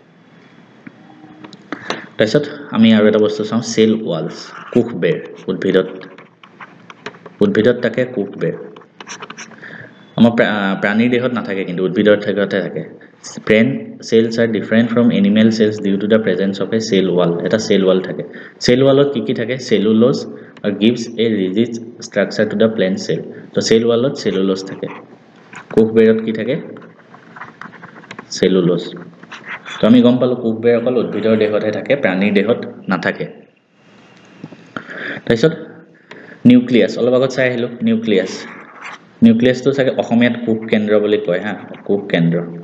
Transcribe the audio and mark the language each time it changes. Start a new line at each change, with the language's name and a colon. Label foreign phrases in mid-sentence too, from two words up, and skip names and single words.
Assamese: তাৰপিছত আমি আৰু এটা বস্তু চাওঁ
English: cell walls
Assamese: কোষ বেৰ উদ্ভিদত থাকে কোষ বেৰ আমাৰ প্ৰাণীৰ দেহত নাথাকে কিন্তু উদ্ভিদৰ থাকে
English: plant cells are different from animal cells due to the presence of a cell wall
Assamese: এটা
English: cell wall
Assamese: থাকে
English: cell wallত
Assamese: কি থাকে
English: cellulose or gives a rigid structure to the plant cell
Assamese: তো
English: cell wallত
Assamese: cellulose থাকে কোষ বেৰত কি থাকে cellulose তো আমি গম পালো কোষ বেৰ অকল উদ্ভিদৰ দেহতহে থাকে প্ৰাণীৰ দেহত নাথাকে তাৰপিছত নিউক্লিয়াছ অলপ আগত চাই আহিলো নিউক্লিয়াছটো চাগে অসমীয়াত কোষ কেন্দ্ৰ বুলি কয় হা কোষ কেন্দ্ৰ